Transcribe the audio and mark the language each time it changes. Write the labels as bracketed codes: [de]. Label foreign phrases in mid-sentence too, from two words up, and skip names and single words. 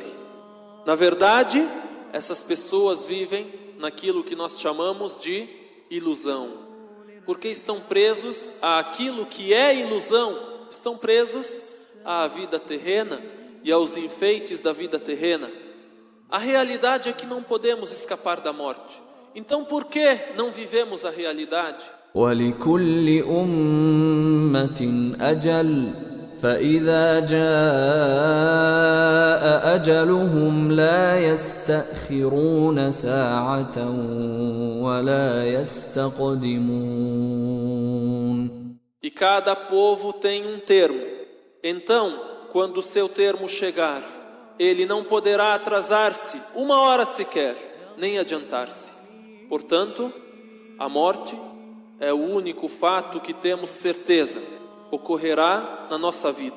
[pt] Na verdade, essas pessoas vivem naquilo que nós chamamos de ilusão, porque estão presos àquilo que é ilusão, estão presos à vida terrena e aos enfeites da vida terrena. A realidade é que não podemos escapar da morte. Então por que não vivemos a realidade? [ar] وَلِكُلِّ أُمَّةٍ أَجَلٌ فَإِذَا جَاءَ أَجَلُهُمْ لَا يَسْتَأْخِرُونَ سَاعَةً وَلَا يَسْتَقْدِمُونَ. [pt] E cada povo tem um termo. Então, quando o seu termo chegar, ele não poderá atrasar-se uma hora sequer, nem adiantar-se. Portanto, a morte é o único fato que temos certeza ocorrerá na nossa vida.